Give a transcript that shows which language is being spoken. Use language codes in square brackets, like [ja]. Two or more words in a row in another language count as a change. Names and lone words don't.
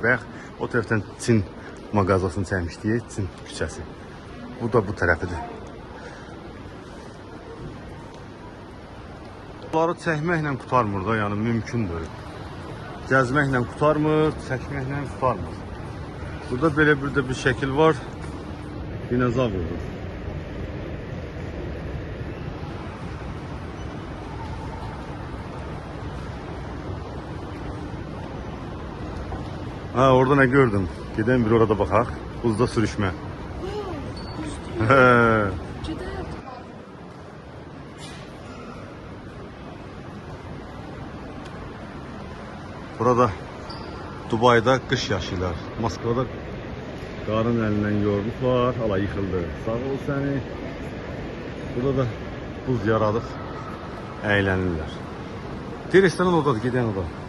[az] Bayaq o tərəfdən Çin mağazasını çəkmişdik, Çin küçəsi. Bu da bu tərəfidir. Bunları çəkməklə qutarmır da, yəni mümkündür. Gəzməklə qutarmır, çəkməklə qutarmır. Burada belə bir şəkil var, dinozavrdır. [tr] Ha, orada ne gördüm? Giden bir orada bakak. Buzda sürüşme. Burada Dubai'da kış yaşıyorlar. [az] Moskva'da qarın əlindən yorulublar. Hala yıxıldı. Sağ ol səni. Burada da buz yaradıq. Əylənirlər. Restoran oradadır, giden oda.